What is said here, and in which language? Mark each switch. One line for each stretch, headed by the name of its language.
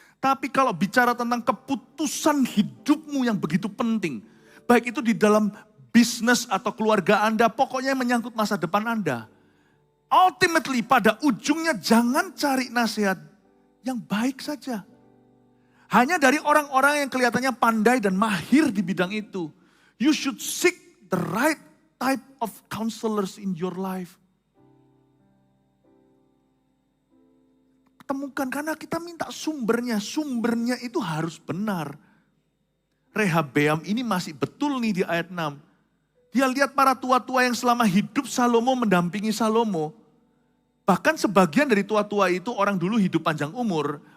Indonesian: Tapi kalau bicara tentang keputusan hidupmu yang begitu penting, baik itu di dalam bisnis atau keluarga Anda, pokoknya menyangkut masa depan Anda. Ultimately pada ujungnya jangan cari nasihat yang baik saja. Hanya dari orang-orang yang kelihatannya pandai dan mahir di bidang itu.
English: You should seek the right type of counselors in your life.
Indonesian: Temukan, karena kita minta sumbernya. Sumbernya itu harus benar. Rehabeam ini masih betul nih di ayat 6. Dia lihat para tua-tua yang selama hidup Salomo mendampingi Salomo. Bahkan sebagian dari tua-tua itu orang dulu hidup panjang umur.